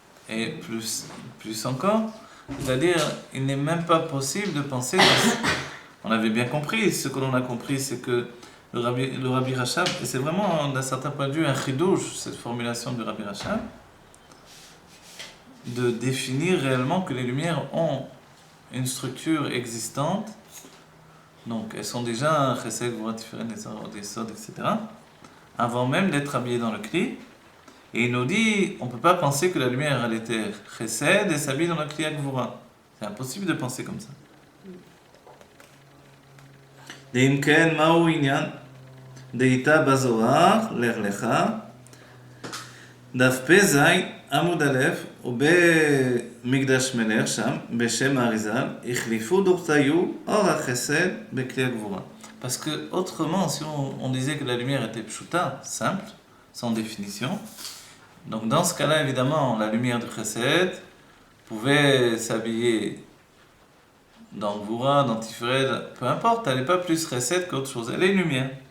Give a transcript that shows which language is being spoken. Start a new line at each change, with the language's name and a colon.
French: Et plus encore, c'est-à-dire, il n'est même pas possible de penser, on avait bien compris, ce que l'on a compris, c'est que le Rabbi Rachab, et c'est vraiment d'un certain point de vue un chidouche, cette formulation du Rabbi Rachab, de définir réellement que les lumières ont une structure existante, donc elles sont déjà un chesed, gvura, tiferet, netzar, yesod, etc., avant même d'être habillées dans le kli. Et il nous dit, on ne peut pas penser que la lumière, elle était chesed et s'habille dans le kli gvura. C'est impossible de penser comme ça.
Hebrew: ואם כן, מהו עניין? דאיתה בזוהר, לך לך, דף פ"ז, עמוד א', ובמקדש מלך שם, בשם האריזל, החליפו דורתיו אור החסד בכלי הגבורה.
French: Parce que autrement, si on disait que la lumière était pshuta, simple, sans définition, donc dans ce cas-là, évidemment, la lumière du chesed pouvait s'habiller dans Gvura, dans Tiferet, peu importe, elle n'est pas plus chesed qu'autre chose, elle est lumière.